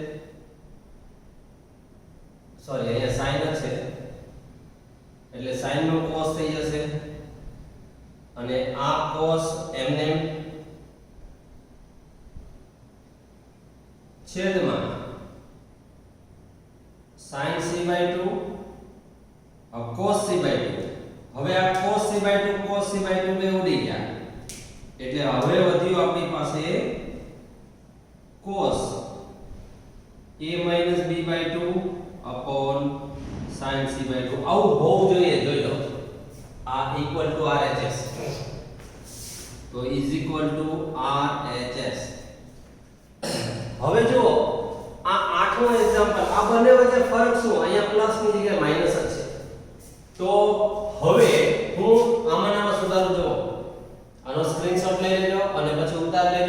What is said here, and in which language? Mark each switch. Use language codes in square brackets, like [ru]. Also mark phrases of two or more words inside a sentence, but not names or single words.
[gu] સોરી, અહીંયા sin છે એટલે sin નું cos થઈ જશે અને આ cos એમને છેદમાં sin c/2 cos c/2. હવે આ cos c/2 cos c/2 બે ઉડી ગયા એટલે હવે વધ્યું આપણી પાસે [en] cos a minus b/2 upon sin c/2. [gu] આવું હોવું જોઈએ, જોઈ લો. આ [en] equal to RHS. તો is equal to RHS. [gu] હવે જુઓ, આ આઠમો એક્ઝામ્પલ, આ બંને વચ્ચે ફરક શું? અહીંયા પ્લસ ની જગ્યાએ માઈનસ જ છે. તો હવે હું આમાંના સુધારો જુઓ, આનો સ્ક્રીનશોટ લઈ લેજો અને પછી ઉતાર લેજો.